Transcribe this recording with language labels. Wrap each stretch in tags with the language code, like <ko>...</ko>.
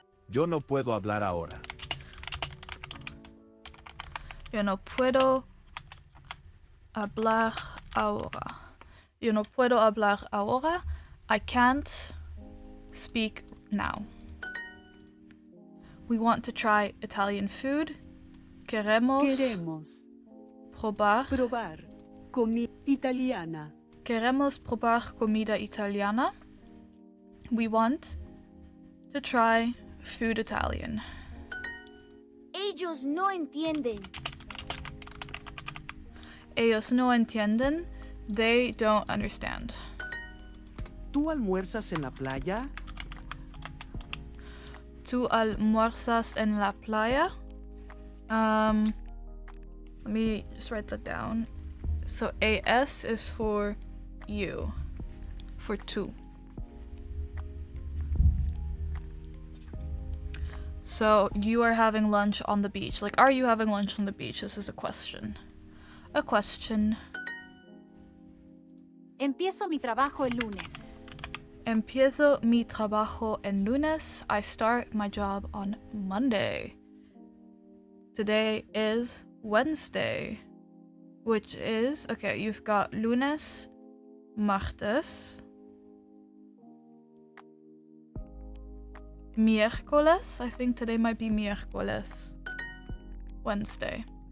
<es>Yo no puedo hablar ahora. Yo no puedo hablar ahora. Yo no puedo hablar ahora.</es> <en>I can't speak now. We want to try Italian food.</en> <es>Queremos probar comida italiana. Queremos probar comida italiana.</es> <en>We want to try food Italian.</en> <es>Ellos no entienden. Ellos no entienden.</es> <en>They don't understand.</en> <es>¿Tú almuerzas en la playa? ¿Tú almuerzas en la playa?</es> <en>Let me just write that down. So AS is for you. For two. So you are having lunch on the beach. Like, are you having lunch on the beach? This is a question. A question.</en> <es>Empiezo mi trabajo el lunes. Empiezo mi trabajo el lunes.</es> <en>I start my job on Monday. Today is Wednesday, which is, okay, you've got lunes, martes, miércoles. I think today might be miércoles. Wednesday.</en>